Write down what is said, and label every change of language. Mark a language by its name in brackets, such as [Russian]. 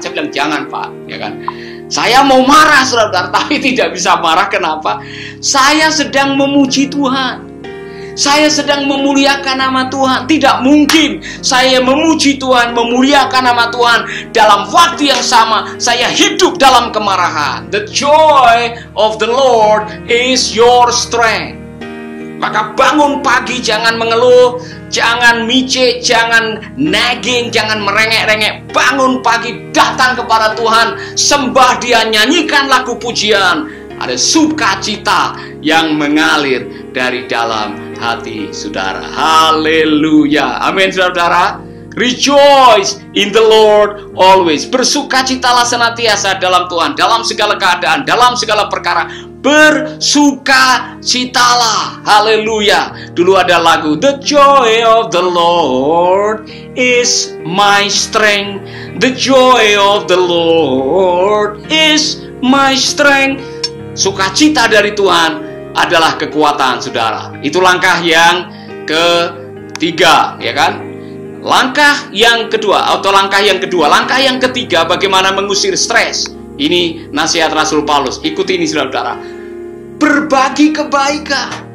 [Indonesian] Saya bilang, jangan Pak, ya kan. Saya mau marah saudara-saudara, tapi tidak bisa marah. Kenapa? Saya sedang memuji Tuhan. Saya sedang memuliakan nama Tuhan. Tidak mungkin saya memuji Tuhan, memuliakan nama Tuhan, dalam waktu yang sama saya hidup dalam kemarahan. [English] The joy of the Lord is your strength. [Indonesian] Maka bangun pagi, jangan mengeluh, jangan micik, jangan nagging, jangan merengek-rengek. Bangun pagi, datang kepada Tuhan, sembah Dia, nyanyikan lagu pujian. Ada sukacita yang mengalir dari dalam hati saudara. Haleluya. Amin saudara. [English] Rejoice in the Lord always. [Indonesian] Bersukacitalah senantiasa dalam Tuhan, dalam segala keadaan, dalam segala perkara. Bersukacitalah. Haleluya. Dulu ada lagu, [English] The joy of the Lord is my strength. The joy of the Lord is my strength. [Indonesian] Sukacita dari Tuhan adalah kekuatan saudara. Itu langkah yang ketiga, ya kan? Langkah yang kedua, langkah yang ketiga, bagaimana mengusir stres. Ini nasihat Rasul Paulus. Ikuti ini saudara. Berbagi kebaikan.